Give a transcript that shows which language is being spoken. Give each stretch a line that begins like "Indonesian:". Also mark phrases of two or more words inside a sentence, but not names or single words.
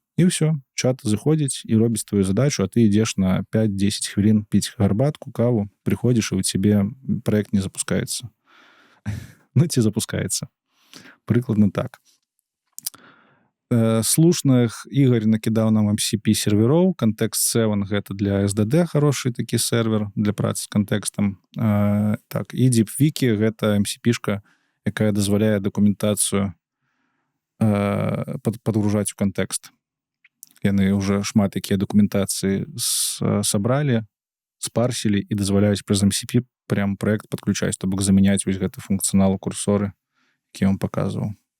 Belarusian: І ўсё, чат заходзіць і робіць твою задачу, а ты ідзеш на 5-10 хвілін піць гарбатку, каву, прыходзіш, і у цябе праект не запускаецца. Ну, ці запускаецца. Прыкладна так. Слушных Ігор накідаў нам MCP сервероў. Context 7 гэта для SDD хороший такі сервер для працы з кантэкстам. Так, і DeepWiki гэта MCP-шка, якая дазваляе дакументацыю падгружаць у кантэкст. Яны ўжо шмат якія дакументацыі сабралі, спарсілі і дазваляюць праз MCP прям праект падключаць, то бок замяняць вось гэты функцыянал у курсоры, які я вам паказваў.